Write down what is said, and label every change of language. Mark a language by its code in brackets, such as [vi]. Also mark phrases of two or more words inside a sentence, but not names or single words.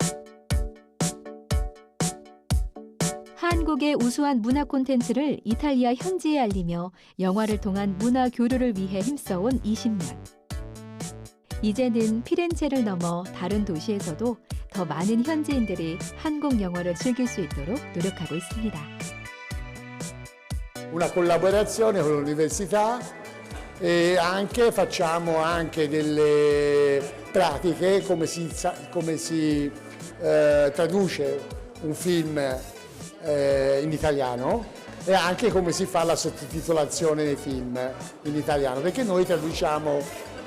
[ko] 한국의 우수한 문화 콘텐츠를 이탈리아 현지에 알리며 영화를 통한 문화 교류를 위해 힘써온 20년. 이제는 피렌체를 넘어 다른 도시에서도 더 많은 현지인들이 한국 영화를 즐길 수 있도록 노력하고 있습니다. [it] Una collaborazione con l'università e anche facciamo anche delle pratiche come si traduce un film in italiano e anche come si fa la sottotitolazione dei film in italiano, perché noi traduciamo